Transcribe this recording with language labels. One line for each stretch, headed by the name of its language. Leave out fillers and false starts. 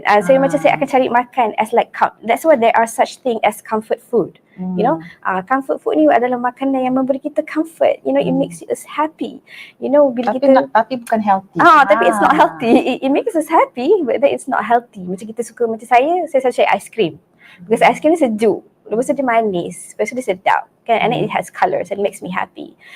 Malay: Saya macam saya akan cari makan
English: as like, that's why there are such thing as comfort food. You know,
Malay: comfort food ni adalah makanan yang memberi kita comfort.
English: You know, it makes us happy. You know, bila
Malay: tapi bukan healthy.
English: Tapi it's not healthy. It makes us happy, but then it's not healthy.
Malay: Macam kita suka, macam saya selalu cari ice cream. Because ice cream ni sejuk. Lepas tu dia manis. Lepas tu dia sedap. Kan?
English: And then it has colours and makes me happy.